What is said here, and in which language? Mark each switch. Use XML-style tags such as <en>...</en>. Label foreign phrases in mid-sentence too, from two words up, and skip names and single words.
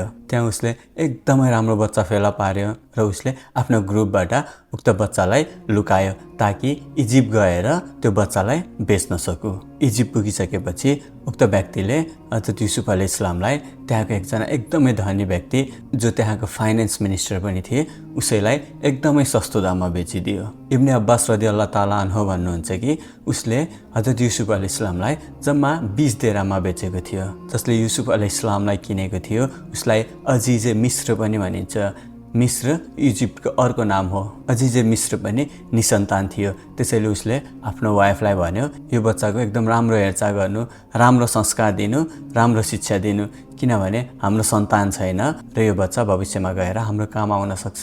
<ne>त्यहाँ उसले एकदमै राम्रो बच्चा फेला पार्यो र उसले आफ्नो ग्रुपबाट उक्त बच्चालाई लुकायो ताकि इजिप्ट गएर त्यो बच्चालाई बेच्न सकू। इजिप्ट पुगिसकेपछि उक्त व्यक्तिले हजरत युसुफ अलैहिस्सलामलाई त्यहाँको एकजना एकदमै धनी व्यक्ति जो त्यहाँको</ne> <en>finance minister</en> <ne>पनि थिए उसैलाई एकदमै सस्तो दाममा बेचिदियो। इब्ने अब्बास</ne> <ar>رضي الله تعالى عنه</ar> <ne>भन्नुहुन्छ कि उसले हजरत युसुफ अलैहिस्सलामलाई जम्मा 20 दिरहममा बेचेको थियो। जसले युसुफ अलैहिस्सलामलाई किनेको थियो उसलाई अजिजे मिस्र पनि भनिन्छ। मिस्र इजिप्टको अर्को नाम हो। अजिजे मिस्र पनि निसन्तान थियो। त्यसैले उसले आफ्नो वाइफलाई भन्यो यो बच्चाको एकदम राम्रो हेरचाह गर्नु, राम्रो संस्कार दिनु, राम्रो शिक्षा दिनु, किनभने हाम्रो सन्तान छैन र यो बच्चा भविष्यमा गएर हाम्रो काम आउन सक्छ।</ne>